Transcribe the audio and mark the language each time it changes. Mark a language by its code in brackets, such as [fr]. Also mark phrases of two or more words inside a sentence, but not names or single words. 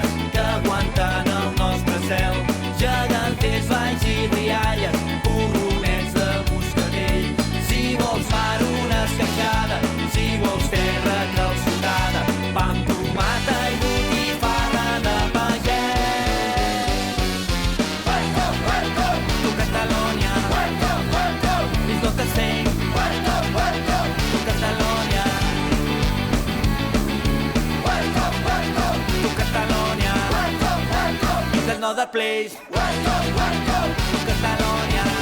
[ca] que aguanten el nostre cel, geganters, valls i rialles, borronets de moscatell. Si vols mar, una esqueixada, si vols terra calçotada, pa amb tomata i botifarra de pagès. [en] Welcome, welcome to Catalonia. Welcome, welcome, it's not the same. Welcome, welcome to Catalonia. Welcome, welcome to Catalonia. Welcome, welcome, it's another place. Welcome, welcome to Catalonia.